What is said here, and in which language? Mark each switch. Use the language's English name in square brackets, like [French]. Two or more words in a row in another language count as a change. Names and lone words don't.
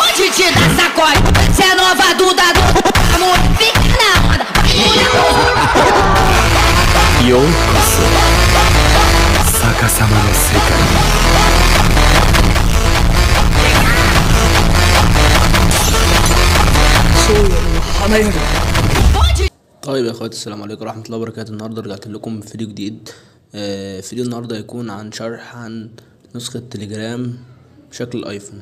[Portuguese] te dar sacode. Cê é nova Duda do amor, fica na onda. [Japanese] ようこそ逆さまの世界. [Arabic] طيب يا اخواتي، السلام عليكم ورحمة الله وبركاته. النهاردة رجعت لكم بفيديو جديد. فيديو النهاردة هيكون عن شرح عن نسخة تليجرام بشكل الايفون.